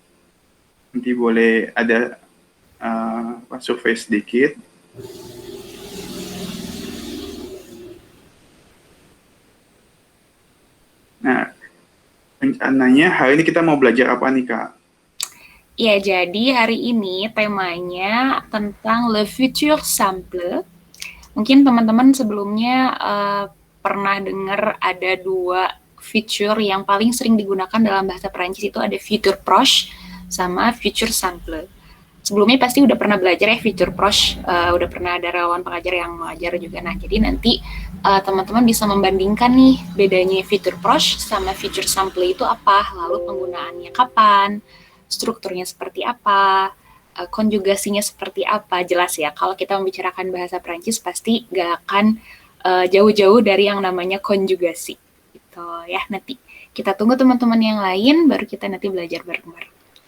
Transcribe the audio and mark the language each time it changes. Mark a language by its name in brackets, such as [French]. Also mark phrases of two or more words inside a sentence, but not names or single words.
[Indonesian] Nanti boleh ada survei sedikit. Nah, rencananya hari ini kita mau belajar apa nih, Kak? Ya, jadi hari ini temanya tentang [French] le futur simple. [Indonesian] Mungkin teman-teman sebelumnya pernah dengar ada 2 feature yang paling sering digunakan dalam bahasa Perancis, itu ada [French] futur proche [Indonesian] sama [French] futur simple. [Indonesian] Sebelumnya pasti udah pernah belajar ya [French] futur proche, [Indonesian] udah pernah ada relawan pengajar yang mengajar juga. Nah, jadi nanti teman-teman bisa membandingkan nih bedanya [French] futur proche [Indonesian] sama [French] futur simple [Indonesian] itu apa, lalu penggunaannya kapan, strukturnya seperti apa, konjugasinya seperti apa. Jelas ya, kalau kita membicarakan bahasa Perancis pasti gak akan jauh-jauh dari yang namanya konjugasi. Gitu ya, nanti kita tunggu teman-teman yang lain, baru kita nanti belajar bareng-bareng.